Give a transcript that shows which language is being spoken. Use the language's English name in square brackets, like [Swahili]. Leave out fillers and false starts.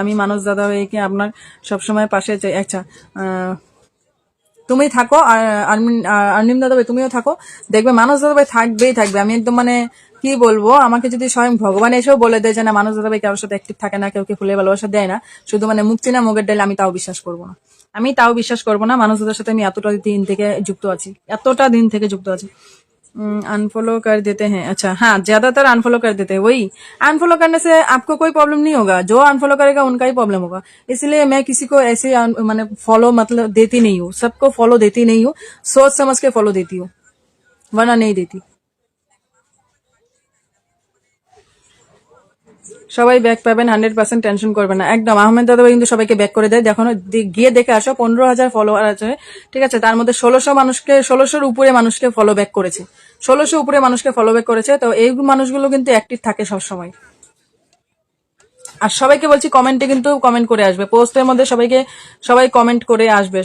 [Bangla] আমি মানস দাদা ভাইকে আপনার সবসময় পাশে চাই। আচ্ছা, তুমি থাকো, আর আর্নিম দাদা ভাই তুমিও থাকো, দেখবে মানস দাদা ভাই থাকবেই থাকবে। আমি একদম মানে কি বলবো, আমাকে যদি স্বয়ং ভগবান এসেও বলে দেয় যে না মানস দাদা ভাই কারোর সাথে অ্যাক্টিভ থাকে না, কেউকে ফুলে ভালোবাসা দেয় না, শুধু মানে মুখ চেনা মুখের ডাইলে, আমি তাও বিশ্বাস করবো না। মানস দাদার সাথে আমি এতটা দিন থেকে যুক্ত আছি। [Hindi] अनफॉलो कर देते हैं। अच्छा हाँ, ज्यादातर अनफॉलो कर देते हैं। वही अनफॉलो करने से आपको कोई प्रॉब्लम नहीं होगा, जो अनफॉलो करेगा उनका ही प्रॉब्लम होगा। इसलिए मैं किसी को ऐसे मैंने फॉलो मतलब देती नहीं हूँ, सबको फॉलो देती नहीं हूँ, सोच समझ के फॉलो देती हूँ, वरना नहीं देती। [Bangla] সবাই ব্যাক পাবেন, 100% টেনশন করবেন না একদম। আহমেদ দাদা ভাই কিন্তু সবাইকে ব্যাক করে দেয়, দেখো গিয়ে দেখে আসো। 15,000 ফলোয়ার আছে, ঠিক আছে, তার মধ্যে 1600 উপরে মানুষকে ফলো ব্যাক করেছে, 1600 উপরে মানুষকে ফলো ব্যাক করেছে। তো এই মানুষগুলো কিন্তু অ্যাক্টিভ থাকে সবসময়। আর সবাইকে বলছি কমেন্টে কিন্তু কমেন্ট করে আসবে, পোস্টের মধ্যে সবাই কমেন্ট করে আসবে।